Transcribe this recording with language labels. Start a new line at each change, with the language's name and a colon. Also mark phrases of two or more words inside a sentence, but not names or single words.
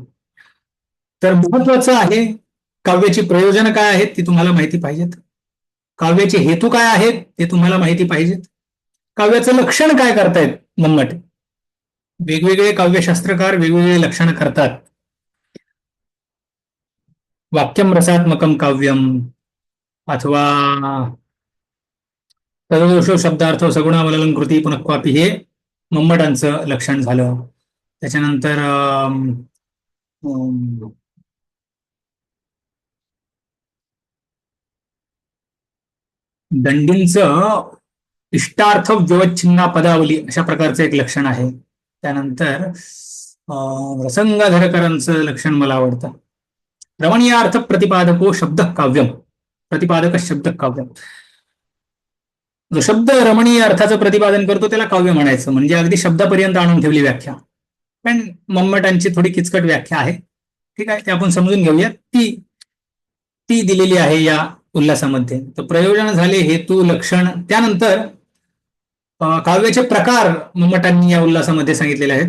Marathi: तर महत्वाचं आहे काव्याची प्रयोजन काय आहेत ती तुम्हाला माहिती पाहिजेत. काव्याचे हेतू काय आहेत ते तुम्हाला माहिती पाहिजेत. काव्याचं लक्षण काय करतायत मम्मट. वेगवेगळे काव्यशास्त्रकार वेगवेगळे लक्षण करतात.
Sanskrit: वाक्यम रसात्मकम काव्यम अथवा तदोषो शब्दार्थ सगुणावलन कृती पुनक्वापी
Marathi: हे मम्मटांचं लक्षण झालं. त्याच्यानंतर अम, दंडींचं
Sanskrit: इष्टार्थ व्यवच्छिन्ना पदावली
Marathi: अशा प्रकारचं एक लक्षण आहे. त्यानंतर रसंगधरकरांचं लक्षण मला आवडतं.
Sanskrit: रमणीय अर्थ प्रतिपादको शब्द काव्यम, प्रतिपादक शब्द काव्यम.
Marathi: जो शब्द रमणीय अर्थाचं प्रतिपादन करतो त्याला काव्य म्हणायचं, म्हणजे अगदी शब्दापर्यंत आणून ठेवली व्याख्या. पण मम्मटांची थोडी किचकट व्याख्या आहे, ठीक आहे, ते आपण समजून घेऊया. ती ती दिलेली आहे या उल्हासामध्ये. तर प्रयोजन झाले, हेतू, लक्षण. त्यानंतर काव्याचे प्रकार मम्मटांनी या उल्हासामध्ये सांगितलेले आहेत.